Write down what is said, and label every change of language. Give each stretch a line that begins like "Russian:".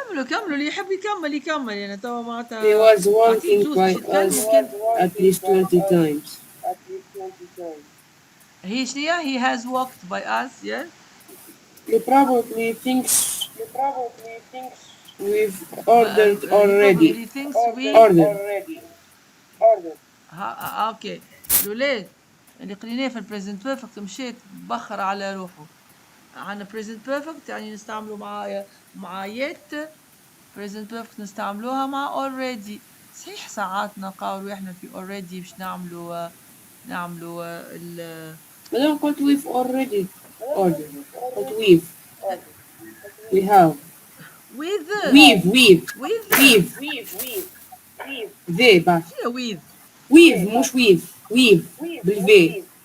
Arabic: كملوا اللي يحب يكمل انا توا معناتها.
English: He was walking by us at least 20 times.
Arabic: هي شنيا
English: he has walked by us. yes He probably thinks we've ordered already. he thinks we Ordered.
Arabic: اوكي الولاد اللي قريناه في البريزنت بيرفكت مشيت بخر على روحه. عندنا بريزنت بيرفكت يعني نستعملوا مع يت، بريزنت بيرفكت نستعملوها مع already. صحيح ساعات نقاولوا احنا في already باش نعملوا ال مادام قلت
English: we've already ordered. قلت we have with they بس
Arabic: شنو we've مش we've بالفي